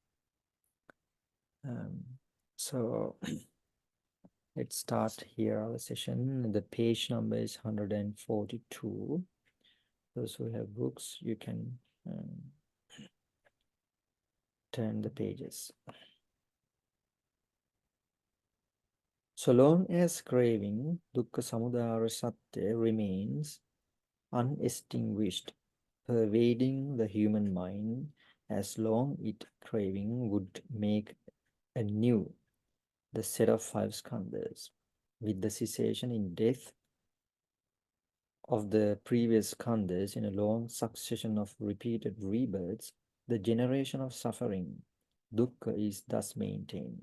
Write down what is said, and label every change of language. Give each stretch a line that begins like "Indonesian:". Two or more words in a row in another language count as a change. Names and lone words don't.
English: So let's start here our session. The page number is 142. Those who have books, you can turn the pages. So long as craving,
Sanskrit: dukkha samudaya satya,
English: remains unextinguished, pervading the human mind, as long it craving would make anew the set of five skandhas, with the cessation in death of the previous skandhas in a long succession of repeated rebirths, the generation of suffering, dukkha, is thus maintained.